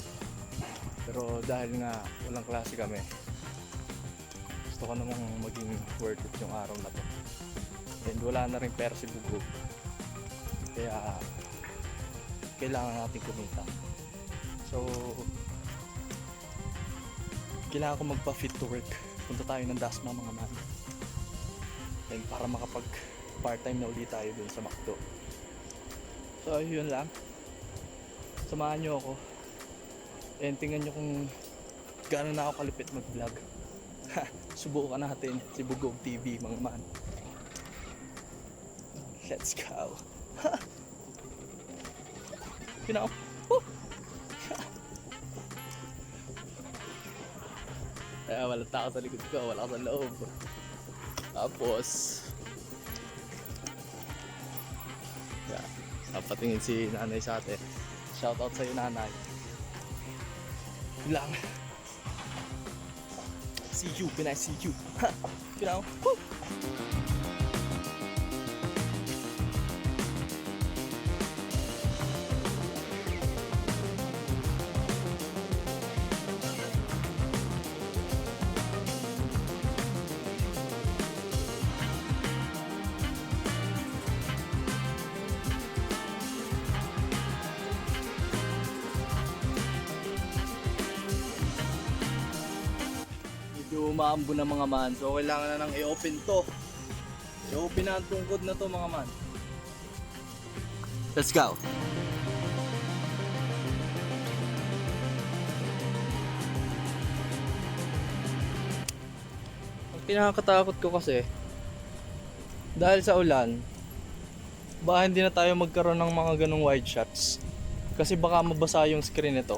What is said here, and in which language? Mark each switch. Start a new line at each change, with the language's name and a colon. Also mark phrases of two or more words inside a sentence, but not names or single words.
Filipino: Pero dahil nga walang klase kami, gusto ko namang maging
English: worth it
Filipino: yung araw na to. And wala na rin pera si Bugo. Kaya kailangan natin kumita. So kailangan ko magpa-
English: fit to work.
Filipino: Punta tayo ng Dasma mga man. And para makapag part-time na ulit tayo dun sa McDo. So yun lang. Samahan nyo ako and tingnan nyo kung gaano na ako kalupit mag vlog. Subukan natin si Bugog TV mga man.
English: Let's go. You know,
Filipino: wala tao sa likod ko, wala ka sa loob. Tapos patingin si nanay sa atin. Shoutout sa'yo nanay. Yun lang.
English: See you, Pinay, see you. You know? Woo!
Filipino: Umaambo na mga man, so kailangan na nang i-open to. I-open na ang tungkod na to mga man.
English: Let's go.
Filipino: Ang pinakatakot ko kasi dahil sa ulan, baka hindi na tayo magkaroon ng mga ganong
English: wide shots
Filipino: kasi baka mabasa yung screen nito.